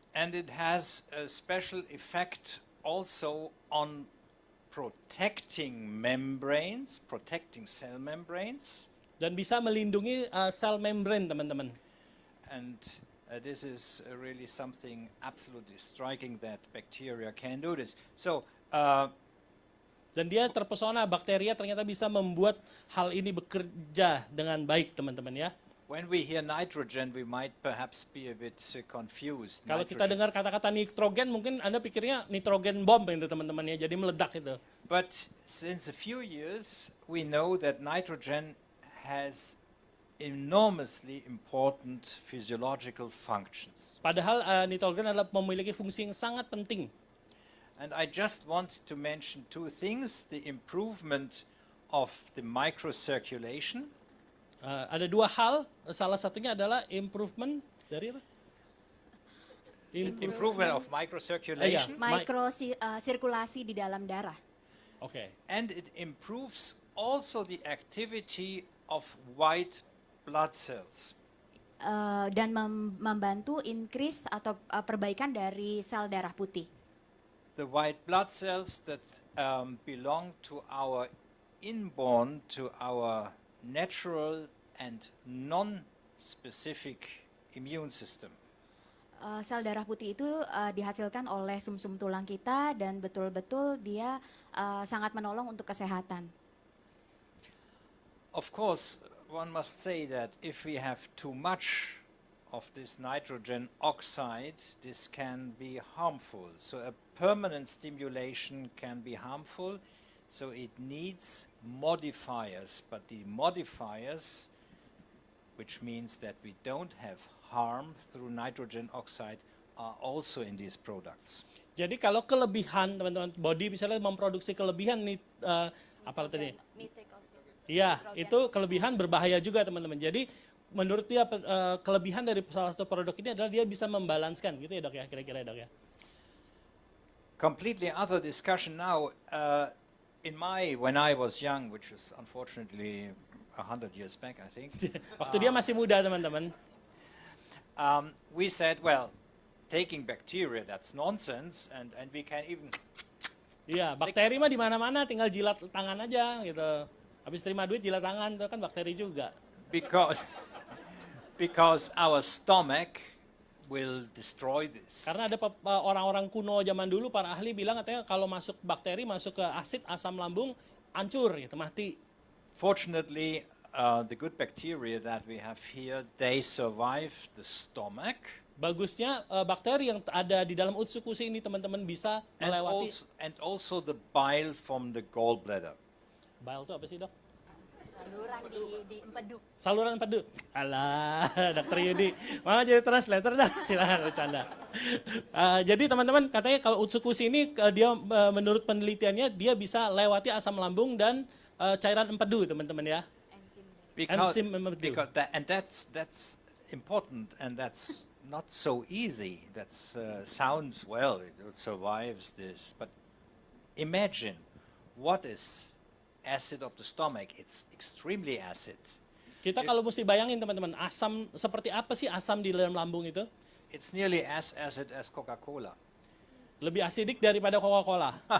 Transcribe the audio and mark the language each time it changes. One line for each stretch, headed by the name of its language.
English: And it has a special effect also on protecting membranes, protecting cell membranes.
Indonesian: Dan bisa melindungi sel membran teman-teman.
English: And this is really something absolutely striking that bacteria can do this. So
Indonesian: dan dia terpesona bakteria ternyata bisa membuat hal ini bekerja dengan baik teman-teman ya.
English: when we hear nitrogen, we might perhaps be a bit confused.
Indonesian: Kalau kita dengar kata-kata nitrogen, mungkin Anda pikirnya nitrogen bom itu teman-teman ya, jadi meledak itu.
English: But since a few years, we know that nitrogen has enormously important physiological functions.
Indonesian: Padahal nitrogen adalah memiliki fungsi yang sangat penting.
English: And I just want to mention two things: the improvement of the microcirculation.
Indonesian: Ada dua hal, salah satunya adalah improvement dari apa?
English: Improvement of microcirculation.
Indonesian: Sirkulasi di dalam darah.
English: Okay. And it improves also the activity of white blood cells.
Indonesian: Dan membantu increase atau perbaikan dari sel darah putih.
English: The white blood cells that belong to our inborn, to our natural and non-specific immune system.
Indonesian: Sel darah putih itu dihasilkan oleh sumsum tulang kita dan betul-betul dia sangat menolong untuk kesehatan.
English: Of course, one must say that if we have too much of this nitrogen oxide, this can be harmful. So a permanent stimulation can be harmful. So it needs modifiers, but the modifiers, which means that we don't have harm through nitrogen oxide, are also in these products.
Indonesian: Jadi kalau kelebihan teman-teman body misalnya memproduksi kelebihan apa tadi? Iya, itu kelebihan berbahaya juga teman-teman. Jadi menurut dia kelebihan dari salah satu produk ini adalah dia bisa membalanskan gitu ya dok ya, kira-kira ya dok ya.
English: Completely other discussion now. When I was young, which is unfortunately 100 years back, I think.
Indonesian: Waktu dia masih muda, teman-teman.
English: We said, well, taking bacteria, that's nonsense, and we can even.
Indonesian: Iya, bakteri mah di mana-mana, tinggal jilat tangan aja, gitu. Habis terima duit jilat tangan, itu kan bakteri juga.
English: Because our stomach will destroy this.
Indonesian: Karena ada orang-orang kuno zaman dulu, para ahli bilang katanya kalau masuk bakteri, masuk ke asid, asam lambung, hancur gitu, mati.
English: Fortunately, the good bacteria that we have here, they survive the stomach.
Indonesian: Bagusnya bakteri yang ada di dalam Utsukushhii ini teman-teman bisa melewati.
English: And also the bile from the gallbladder.
Indonesian: Bile itu apa sih, Dok? Saluran di empedu. Saluran empedu. Alah, Dokter Yudi. Mau jadi translator dah, silakan bercanda. Jadi teman-teman, katanya kalau Utsukushhii ini dia menurut penelitiannya dia bisa lewati asam lambung dan cairan empedu, teman-teman ya. Enzim empedu.
English: That's important, and that's not so easy. That sounds well, it survives this, but imagine what is acid of the stomach. It's extremely acid.
Indonesian: Kita kalau mesti bayangin teman-teman, asam seperti apa sih asam di dalam lambung itu?
English: It's nearly as acid as Coca-Cola.
Indonesian: Lebih asidik daripada Coca-Cola.